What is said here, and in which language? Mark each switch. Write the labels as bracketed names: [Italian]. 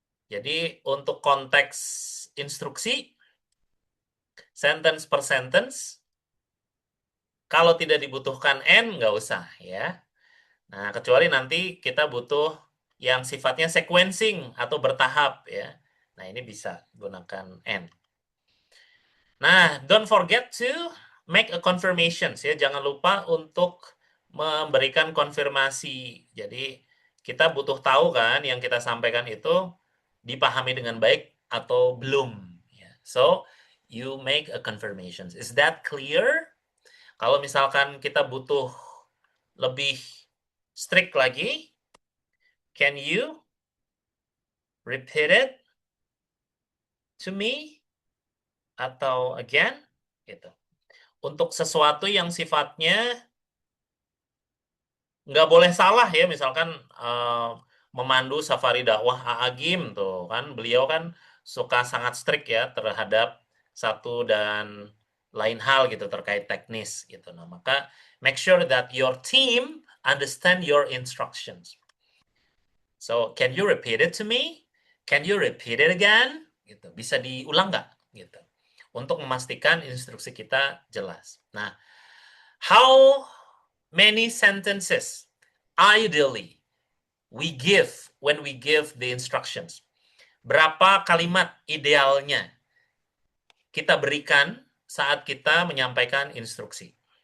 [Indonesian] Jadi untuk konteks instruksi, [English] sentence per sentence, [Indonesian] kalau tidak dibutuhkan and nggak usah ya. Nah, kecuali nanti kita butuh yang sifatnya sequencing atau bertahap ya. Nah, ini bisa gunakan and. Nah, [English] don't forget to make a confirmation ya. [Indonesian] Jangan lupa untuk memberikan konfirmasi. Jadi, kita butuh tahu kan yang kita sampaikan itu dipahami dengan baik atau belum. Ya. [English] So, you make a confirmation. Is that clear? [Indonesian] Kalau misalkan kita butuh lebih strict lagi, [English] can you repeat it to me? [Indonesian] Atau [English] again? Gitu. [Indonesian] Untuk sesuatu yang sifatnya nggak boleh salah ya, misalkan memandu safari dakwah Agim tuh kan, beliau kan suka sangat strict ya terhadap satu dan lain hal gitu terkait teknis gitu. Nah, maka [English] make sure that your team understand your instructions. So, can you repeat it to me? Can you repeat it again? Gitu. [Indonesian] Bisa diulang nggak? Gitu. Untuk memastikan instruksi kita jelas. [English] Nah, how many sentences ideally we give when we give the instructions? [Indonesian] Berapa kalimat idealnya kita berikan saat kita menyampaikan instruksi?